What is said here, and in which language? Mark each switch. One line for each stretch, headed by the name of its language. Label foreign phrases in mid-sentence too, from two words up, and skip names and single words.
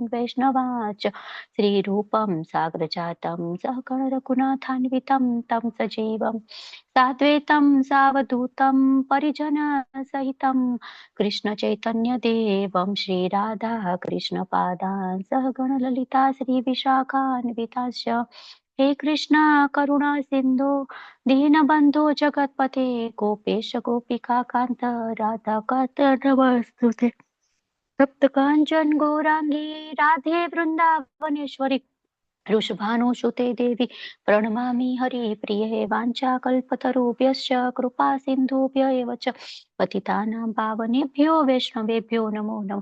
Sanskrit: વૈષ્ણવાંશ્ચ શ્રી રૂપમ સાગ્રજાતમ સહગણ રઘુનાથાન્વિतं तं સજીવમ સાદ્વૈતમ સાવધૂતમ પરિજન સહિતમ કૃષ્ણ ચૈતન્ય દેવમ શ્રી રાધા કૃષ્ણ પાદાન સહગણ લલિતા શ્રી વિશાખાન્વિતાશ્ચ હે કૃષ્ણ કરુણા સિંધુ दीनबन्धो जगत्पते गोपेश गोपिका कान्त राधा कान्त नमस्तुते सप्त काञ्चन गौरांगी राधे वृन्दावनेश्वरी वृषभानुसुते देवी प्रणमामि हरिप्रिये वाञ्छाकल्पतरुभ्यश्च कृपा सिन्धुभ्य एव च पतितानां पावनेभ्यो वैष्णवेभ्यो नमो नमः.